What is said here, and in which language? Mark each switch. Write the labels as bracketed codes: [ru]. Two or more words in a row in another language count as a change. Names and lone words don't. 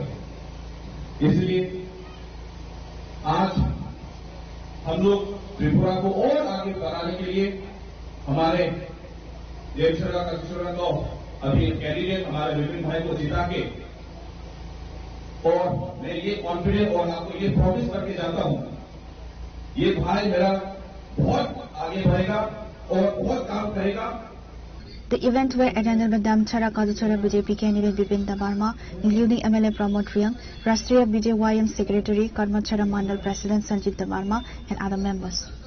[hi] इसलिए आज हम लोग त्रिपुरा को और आगे बढ़ाने के लिए हमारे देवसरा का को अभी कैंडिडेट हमारे विपिन भाई को जिता के, और मैं ये कॉन्फिडेंट और आपको ये प्रॉमिस करके जाता हूं, ये भाई मेरा बहुत आगे बढ़ेगा और बहुत काम करेगा। [en] The event were attended by Damchara Kaduchara BJP candidate Bipin Dabarma, including MLA Pramod Riyang, Rashtriya BJYM Secretary, Karmachara Mandal President Sanjit Dabarma, and other members.